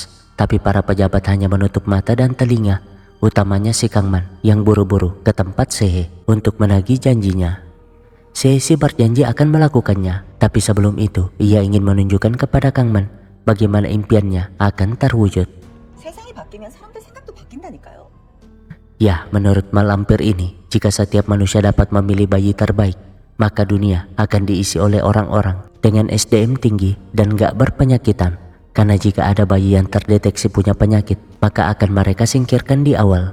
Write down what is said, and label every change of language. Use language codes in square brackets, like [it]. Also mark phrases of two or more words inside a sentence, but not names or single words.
[id] Tapi para pejabat hanya menutup mata dan telinga, utamanya si Kang Man yang buru-buru ke tempat Sehe untuk menagih janjinya. Sehe berjanji akan melakukannya, tapi sebelum itu ia ingin menunjukkan kepada Kang Man bagaimana impiannya akan terwujud. [ko] 세상이 바뀌면 사람들 생각도 바뀐다니까요. [id] Ya, menurut malampir ini, jika setiap manusia dapat memilih bayi terbaik, maka dunia akan diisi oleh orang-orang dengan SDM tinggi dan gak berpenyakitan. Karena jika ada bayi yang terdeteksi punya penyakit, maka akan mereka singkirkan di awal.